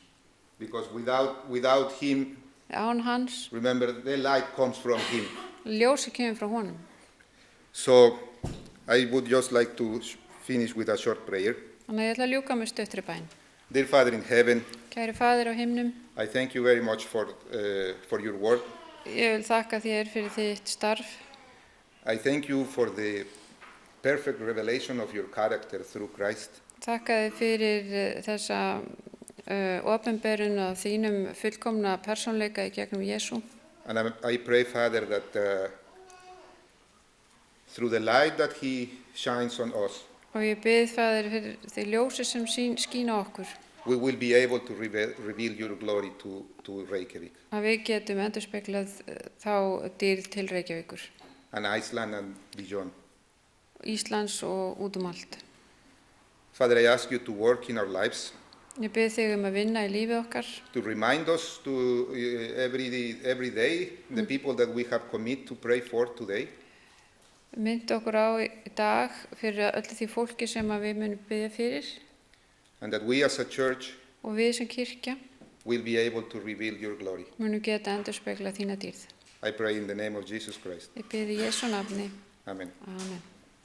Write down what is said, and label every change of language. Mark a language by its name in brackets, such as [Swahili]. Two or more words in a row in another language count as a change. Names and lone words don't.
[English] Because without him, [Icelandic] Án hans, [English] remember, the light comes from him. [Icelandic] ljósi kemur frá honum. [English] So I would just like to finish with a short prayer. [Icelandic] Þannig að ég ætla að ljúka með stuttri bæn. [English] Dear Father in heaven, [Icelandic] Kæri Faðir á himnum, [English] I thank you very much for your word. [Icelandic] ég vil þakka þér fyrir þitt starf. [English] I thank you for the perfect revelation of your character through Christ. [Icelandic] Þakka þér fyrir þessa opinberun á þínum fullkomna persónleika í gegnum Jesú. [English] And I pray, Father, that through the light that he shines on us, [Icelandic] Og ég bið Faðir fyrir því ljósi sem skín á okkur, [English] we will be able to reveal your glory to Reykjavik [Icelandic] að við getum endurspeglað þá dýrð til Reykjavíkur, [English] and Iceland and beyond. [Icelandic] Íslands og út allt. [English] Father, I ask you to work in our lives, [Icelandic] Ég bið þig að vinna í lífið okkar, [English] to remind us to every day the people that we have commit to pray for today, [Icelandic] mynd okkur á í dag fyrir öllu því fólki sem að við munum biðja fyrir [English] and that we as a church [Icelandic] og við sem kirkja [English] will be able to reveal your glory. [Icelandic] munum geta endurspeglað þína dýrð. [English] I pray in the name of Jesus Christ. [Icelandic] Ég bið í Jesú nafni. [English] Amen. [Icelandic] Amen.